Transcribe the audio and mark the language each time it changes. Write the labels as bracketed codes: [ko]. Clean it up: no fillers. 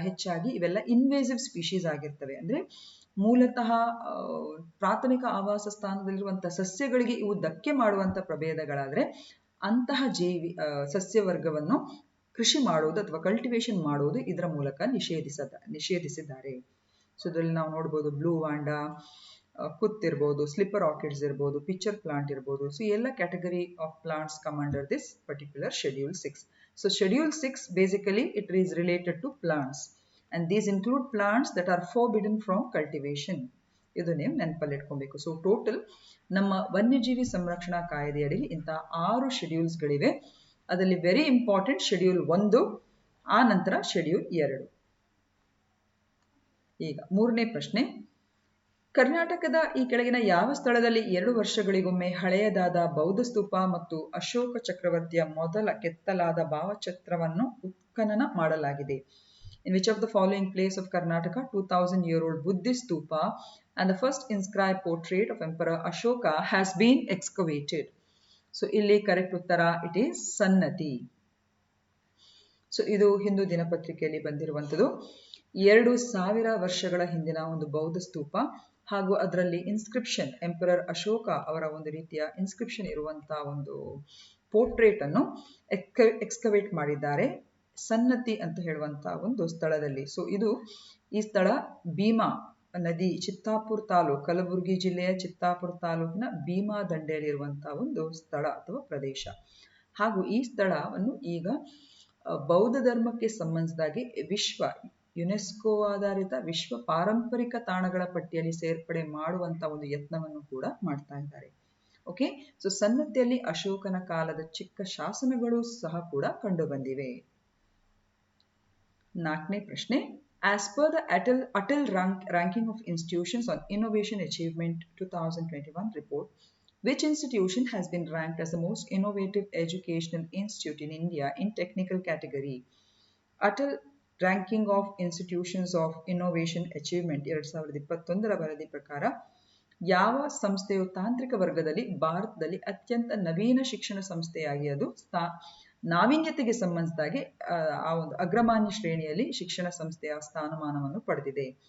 [kn] ಹೆಚ್ಚಾಗಿ ಇವೆಲ್ಲ invasive species ಆಗಿರ್ತವೆ. ಅಂದ್ರೆ ಮೂಲತಃ ಪ್ರಾಥಮಿಕ ಆವಾಸ ಸ್ಥಾನದಲ್ಲಿರುವಂತಹ ಸಸ್ಯಗಳಿಗೆ ಇವು ಧಕ್ಕೆ ಮಾಡುವಂತಹ ಪ್ರಭೇದಗಳಾದ್ರೆ ಅಂತಹ ಸಸ್ಯವರ್ಗವನ್ನು ಕೃಷಿ ಮಾಡುವುದು ಅಥವಾ ಕಲ್ಟಿವೇಶನ್ ಮಾಡುವುದು ಇದರ ಮೂಲಕ ನಿಷೇಧಿಸಿದ್ದಾರೆ. ಸೊ ಇದರಲ್ಲಿ ನಾವು ನೋಡ್ಬೋದು ಬ್ಲೂ ವಾಂಡಾ, ಕುತ್ತಿರ್ಬೋದು, ಸ್ಲಿಪ್ಪರ್ ಆರ್ಕಿಡ್ಸ್ ಇರ್ಬೋದು, ಪಿಕ್ಚರ್ ಪ್ಲಾಂಟ್ ಇರ್ಬೋದು. ಸೊ ಈ ಎಲ್ಲ [en] Category of plants come under this particular schedule 6. So schedule 6 basically it is related to plants and these include plants that are forbidden from cultivation. [kn] ಇದು ನೀವು ನೆನಪಲ್ಲಿ ಇಟ್ಕೊಬೇಕು. So total ನಮ್ಮ ವನ್ಯಜೀವಿ ಸಂರಕ್ಷಣಾ ಕಾಯ್ದೆಯಡಿ ಇಂಥ 6 ಶೆಡ್ಯೂಲ್ಸ್ಗಳಿವೆ. ಅದರಲ್ಲಿ [en] very important [kn] ಶೆಡ್ಯೂಲ್ 1, ಆ ನಂತರ ಶೆಡ್ಯೂಲ್ 2. ಈಗ 3ನೇ ಪ್ರಶ್ನೆ, ಕರ್ನಾಟಕದ ಈ ಕೆಳಗಿನ ಯಾವ ಸ್ಥಳದಲ್ಲಿ 2 ವರ್ಷಗಳಿಗೊಮ್ಮೆ ಹಳೆಯದಾದ ಬೌದ್ಧ ಸ್ತೂಪ ಮತ್ತು ಅಶೋಕ ಚಕ್ರವರ್ತಿಯ ಮೊದಲ ಕೆತ್ತಲಾದ ಭಾವಚಿತ್ರವನ್ನು ಉತ್ಖನನ ಮಾಡಲಾಗಿದೆ? [en] In which of the following place of Karnataka 2000-year-old Buddhist stupa and the first inscribed portrait of Emperor Ashoka has been excavated? [kn] So ಇಲ್ಲಿ ಕರೆಕ್ಟ್ ಉತ್ತರ [en] it is [kn] ಸನ್ನತಿ. ಸೊ ಇದು ಹಿಂದೂ ದಿನಪತ್ರಿಕೆಯಲ್ಲಿ ಬಂದಿರುವಂಥದ್ದು. 2000 ವರ್ಷಗಳ ಹಿಂದಿನ ಒಂದು ಬೌದ್ಧ ಸ್ತೂಪ ಹಾಗೂ ಅದರಲ್ಲಿ ಇನ್ಸ್ಕ್ರಿಪ್ಷನ್, ಎಂಪರರ್ ಅಶೋಕ ಅವರ ಒಂದು ರೀತಿಯ ಇನ್ಸ್ಕ್ರಿಪ್ಷನ್ ಇರುವಂತಹ ಒಂದು ಪೋರ್ಟ್ರೇಟ್ ಅನ್ನು ಎಕ್ಸ್ಕವೇಟ್ ಮಾಡಿದ್ದಾರೆ ಸನ್ನತಿ ಅಂತ ಹೇಳುವಂತಹ ಒಂದು ಸ್ಥಳದಲ್ಲಿ. ಸೊ ಈ ಸ್ಥಳ ಭೀಮಾ ನದಿ, ಚಿತ್ತಾಪುರ ತಾಲೂಕು, ಕಲಬುರಗಿ ಜಿಲ್ಲೆಯ ಚಿತ್ತಾಪುರ ತಾಲೂಕಿನ ಭೀಮಾ ದಂಡೆಯಲ್ಲಿರುವಂತಹ ಒಂದು ಸ್ಥಳ ಅಥವಾ ಪ್ರದೇಶ. ಹಾಗೂ ಈ ಸ್ಥಳವನ್ನು ಈಗ ಬೌದ್ಧ ಧರ್ಮಕ್ಕೆ ಸಂಬಂಧಿಸಿದಾಗಿ ಯುನೆಸ್ಕೋ ಆಧಾರಿತ ವಿಶ್ವ ಪಾರಂಪರಿಕ ತಾಣಗಳ ಪಟ್ಟಿಯಲ್ಲಿ ಸೇರ್ಪಡೆ ಮಾಡುವಂತ ಒಂದು ಯತ್ನವನ್ನು ಕೂಡ ಮಾಡ್ತಾ ಇದ್ದಾರೆ. ಓಕೆ, ಸೊ ಸನ್ನತಿಯಲ್ಲಿ ಅಶೋಕನ ಕಾಲದ ಚಿಕ್ಕ ಶಾಸನಗಳು ಸಹ ಕೂಡ ಕಂಡು ಬಂದಿವೆ. 4ನೇ ಪ್ರಶ್ನೆ, [en] As per the Atal ranking of institutions on innovation achievement 2021 report, which institution has been ranked as the most innovative educational institute in India in technical category? [kn] Atal ranking of institutions of innovation achievement 2021 ವರದಿ ಪ್ರಕಾರ ಯಾವ ಸಂಸ್ಥೆಯು ತಾಂತ್ರಿಕ ವರ್ಗದಲ್ಲಿ ಭಾರತದಲ್ಲಿ ಅತ್ಯಂತ ನವೀನ ಶಿಕ್ಷಣ ಸಂಸ್ಥೆಯಾಗಿ ಅದು ನಾವೀನ್ಯತೆಗೆ ಸಂಬಂಧಿಸಿದಾಗೆ ಆ ಒಂದು ಅಗ್ರಮಾನ್ಯ ಶ್ರೇಣಿಯಲ್ಲಿ ಶಿಕ್ಷಣ ಸಂಸ್ಥೆಯ ಸ್ಥಾನಮಾನವನ್ನು ಪಡೆದಿದೆ?